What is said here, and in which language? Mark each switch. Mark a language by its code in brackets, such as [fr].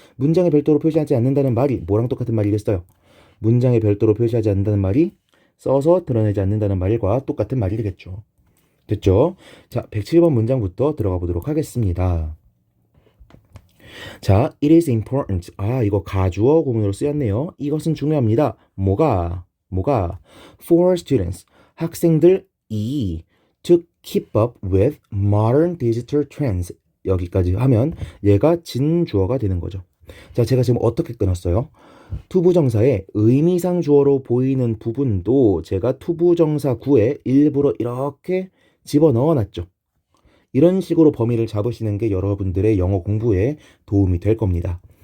[ko] 문장에 별도로 표시하지 않는다는 말이 뭐랑 똑같은 말이겠어요? 문장에 별도로 표시하지 않는다는 말이 써서 드러내지 않는다는 말과 똑같은 말이겠죠. 됐죠? 자, 107번 문장부터 들어가 보도록 하겠습니다. [en] 자, it is important. [ko] 아, 이거 가주어 구문으로 쓰였네요. 이것은 중요합니다. 뭐가? [en] For students, [ko] 학생들이 [en] to keep up with modern digital trends. [ko] 여기까지 하면 얘가 진주어가 되는 거죠. 자, 제가 지금 어떻게 끊었어요? 투부정사의 의미상 주어로 보이는 부분도 제가 투부정사 구에 일부러 이렇게 집어넣어 놨죠. 이런 식으로 범위를 잡으시는 게 여러분들의 영어 공부에 도움이 될 겁니다.